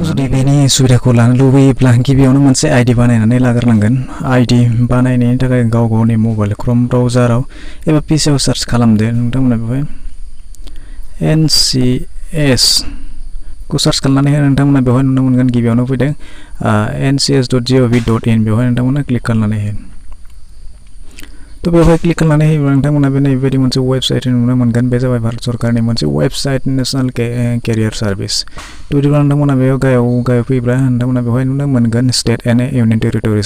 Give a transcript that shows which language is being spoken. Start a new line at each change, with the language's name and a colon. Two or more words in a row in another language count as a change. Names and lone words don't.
Bodo: जुदि बेनि सुबिदाखौ लानो लुबैयोब्ला गिबियावनो मोनसे आईडी बानायनानै लाग्रोनांगोन। आईडी बानायनायनि थाखाय गावनि
English: mobile Chrome browser
Bodo: एबा पीसीआव सार्च खालामदो। नोंथांमोना बेवहाय NCS को सार्च खालामनानै नोंथांमोना बेवहाय नुनो मोनगोन गिबियावनो फैदों ncs.gov.in बेवहाय नोंथांमोना क्लिक खालामनानै हो। तो बेवहाय क्लिक खालामनानै होयोब्ला नोंथांमोना बेबायदि मोनसे वेबसाइट नुनो मोनगोन। बे जाबाय भारत सरकारनि मोनसे वेबसाइट नेशनल केरियर सार्भिस। तो बिदिब्ला नोंथांमोना बेयाव गाहायाव फैब्ला नोंथांमोना बेवहाय नुनो मोनगोन
English: State and Union Territories.